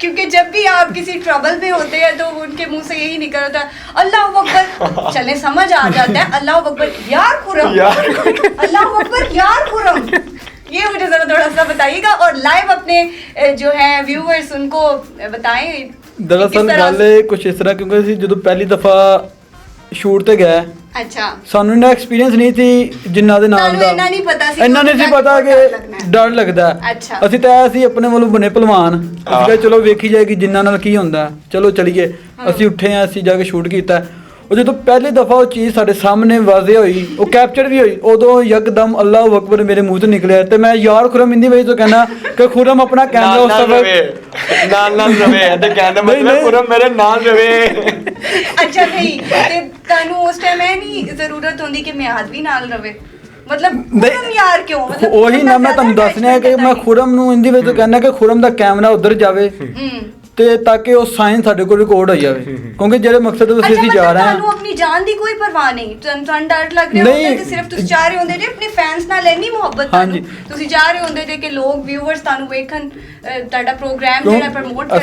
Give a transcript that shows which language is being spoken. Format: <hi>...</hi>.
<hi>क्योंकि जब भी आप किसी ट्रबल में होते हैं तो उनके मुंह से यही निकलता है अल्लाह अकबर। चले समझ आ जाता है अल्लाह अकबर यार खुरम, अल्लाह अकबर यार खुरम। ये मुझे जरा थोड़ा सा बताइएगा और लाइव अपने जो है व्यूअर्स उनको बताएं। दरअसल गल कुछ इस तरह, क्योंकि</hi> <pa>ਅਸੀਂ ਜਦੋਂ ਪਹਿਲੀ ਦਫਾ ਸ਼ੂਟ ਤੇ ਗਏ,</pa> <hi>अच्छा</hi> <pa>ਸਾਨੂੰ ਇਹਨਾਂ ਐਕਸਪੀਰੀਅੰਸ ਨਹੀਂ ਸੀ ਜਿੰਨਾ ਦੇ ਨਾਲ ਤੁਹਾਨੂੰ ਦਾ, ਇੰਨਾ ਨਹੀਂ ਪਤਾ ਸੀ, ਇੰਨਾ ਨਹੀਂ ਸੀ ਪਤਾ ਕਿ ਡਰ ਲੱਗਦਾ। ਅੱਛਾ। ਅਸੀਂ ਤਾਂ ਅਸੀਂ ਆਪਣੇ ਵੱਲੋਂ ਬਣੇ ਪਹਿਲਵਾਨ, ਅਸੀਂ ਕਿਹਾ ਚਲੋ ਵੇਖੀ ਜਾਏਗੀ ਜਿੰਨਾ ਨਾਲ ਕੀ ਹੁੰਦਾ, ਚਲੋ ਚਲੀਏ। ਅਸੀਂ ਉੱਠੇ ਆ, ਅਸੀਂ ਜਾ ਕੇ ਸ਼ੂਟ ਕੀਤਾ। ਉਹ ਜਦੋਂ ਪਹਿਲੀ ਦਫਾ ਉਹ ਚੀਜ਼ ਸਾਡੇ ਸਾਹਮਣੇ ਵਾਜ਼ਿਹ ਹੋਈ, ਉਹ ਕੈਪਚਰ ਵੀ ਹੋਈ, ਉਦੋਂ ਯਕਦਮ ਅੱਲਾਹੁ ਅਕਬਰ ਮੇਰੇ ਮੂੰਹ ਤੋਂ ਨਿਕਲਿਆ। ਤੇ ਮੈਂ ਯਾਰ ਖੁਰਮ ਹਿੰਦੀ ਵਿੱਚ ਤੋਂ ਕਹਿਣਾ ਕਿ ਖੁਰਮ ਆਪਣਾ ਕੈਮਰਾ ਉਸ ਨਾਲ ਵਕਤ ਨਾਲ ਰਵੇ ਤੇ ਕਹਿੰਦਾ ਮਤਲਬ ਖੁਰਮ ਮੇਰੇ ਨਾਲ ਰਵੇ। अच्छा नहीं ते तानू उस टाइम है नहीं जरूरत होंदी कि मियाद भी नाल रवे, मतलब खुरम यार क्यों, मतलब ਉਹੀ ਨਾ ਮੈਂ ਤੁਹਾਨੂੰ ਦੱਸਣਾ ਕਿ ਮੈਂ ਖੁਰਮ ਨੂੰ ਹਿੰਦੀ ਵਿੱਚ ਤੋਂ ਕਹਿਣਾ ਕਿ ਖੁਰਮ ਦਾ ਕੈਮਰਾ ਉਧਰ ਜਾਵੇ ਤੇ ਤਾਂ ਕਿ ਉਹ ਸਾਈਨ ਸਾਡੇ ਕੋਲ ਰਿਕਾਰਡ ਹੋ ਜਾਵੇ, ਕਿਉਂਕਿ ਜਿਹੜੇ ਮਕਸਦ ਤੋਂ ਅਸੀਂ ਜਾ ਰਹੇ ਹਾਂ ਤੁਹਾਨੂੰ ਆਪਣੀ ਜਾਨ ਦੀ ਕੋਈ ਪਰਵਾਹ ਨਹੀਂ, ਤੁਹਾਨੂੰ ਡਰ ਲੱਗ ਰਿਹਾ ਹੁੰਦਾ ਤੇ ਸਿਰਫ ਤੁਸੀਂ ਚਾਹ ਰਹੇ ਹੁੰਦੇ ਜੇ ਆਪਣੇ ਫੈਨਸ ਨਾਲ ਇੰਨੀ ਮੁਹੱਬਤ ਤੁਹਾਨੂੰ, ਤੁਸੀਂ ਚਾਹ ਰਹੇ ਹੁੰਦੇ ਜੇ ਕਿ ਲੋਕ ਵਿਊਅਰਸ ਤੁਹਾਨੂੰ ਵੇਖਣ, ਤੁਹਾਡਾ ਪ੍ਰੋਗਰਾਮ ਜਿਹੜਾ ਪ੍ਰਮੋਟ ਕਰਨ।</pa>